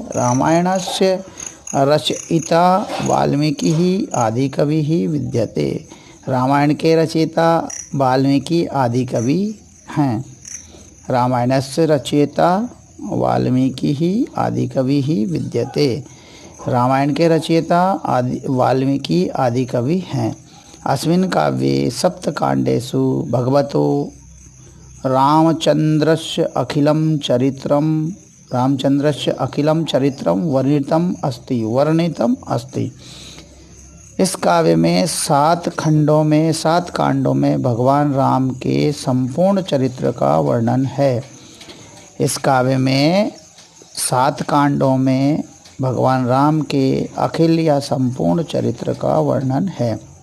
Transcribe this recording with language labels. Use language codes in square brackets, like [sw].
[sa] रामायणस्य रचयिता वाल्मीकि ही आदि कवि ही विद्यते। [hi] रामायण के रचयिता वाल्मीकि आदि कवि हैं। [sa] रामायणस्य रचयिता वाल्मीकि ही आदि कवि ही विद्यते। [hi] रामायण के रचयिता वाल्मीकि आदि कवि हैं। [sa] अस्मिन् काव्ये सप्तकाण्डेषु भगवतो रामचन्द्रस्य अखिलं चरित्रं वर्णितम अस्ति। [hi] इस काव्य में 7 कांडों में भगवान राम के संपूर्ण चरित्र का वर्णन है। इस काव्य में 7 कांडों में भगवान राम के अखिल या संपूर्ण चरित्र का वर्णन है।